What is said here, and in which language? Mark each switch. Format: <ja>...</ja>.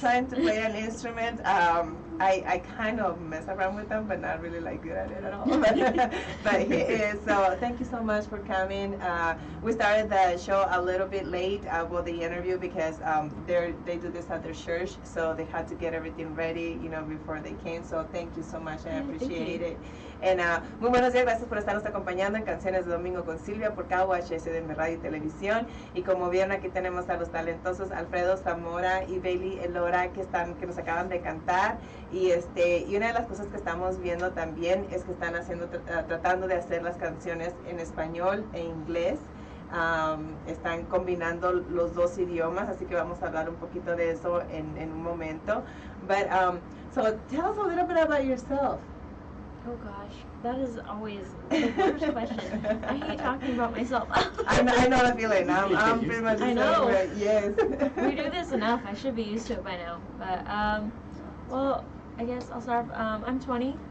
<en>With trying to play an instrument. I kind of mess around with them, but not really like good at it at all. But he is. So thank you so much for coming. We started the show a little bit late, well, the interview, because they do this at their church, so they had to get everything ready, you know, before they came. So thank you so much. I appreciate it.</en> <es>And muy buenos días, gracias por estarnos acompañando en Canciones de Domingo con Silvia por KUHS de mi radio y televisión. Y como vieron, aquí tenemos a los talentosos Alfredo Zamora y Bailey Elora que nos acaban de cantar. Y una de las cosas que estamos viendo también es que están tratando de hacer las canciones en español e inglés. Están combinando los dos idiomas, así que vamos a hablar un poquito de eso en un momento.</es> <en>But So tell us a little bit about yourself. Oh gosh, that is always the worst question. I hate talking about myself. I know the feeling. I'm pretty much the I same know. way. Yes. We do this enough. I should be used to it by now. But well, I guess I'll start. I'm 20.</en>